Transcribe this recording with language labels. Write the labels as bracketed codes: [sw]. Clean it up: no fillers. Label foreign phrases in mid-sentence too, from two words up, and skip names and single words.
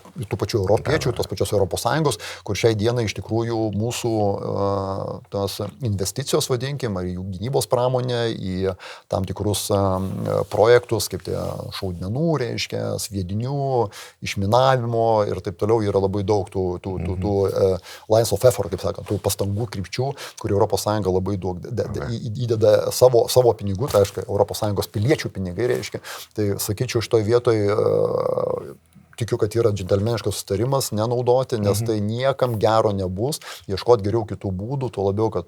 [lt] Tų pačių europiečių, tos pačios ES, kur šiai dienai iš tikrųjų mūsų tos investicijos, vadinkim, ar jų gynybos pramonė į tam tikrus projektus, kaip tie šaudmenų, reiškia, sviedinių, išminavimo ir taip toliau yra labai daug tų [en] lines of effort, [lt] kaip sakant, tų pastangų krypčių, kur ES labai daug įdeda savo pinigų, tai aišku, ES piliečių pinigai, reiškia. Tai sakyčiau, šitoj vietoj tikiu, kad yra džentelmeniškas sustarimas nenaudoti, nes tai niekam gero nebus, ieškoti geriau kitų būdų, tuo labiau, kad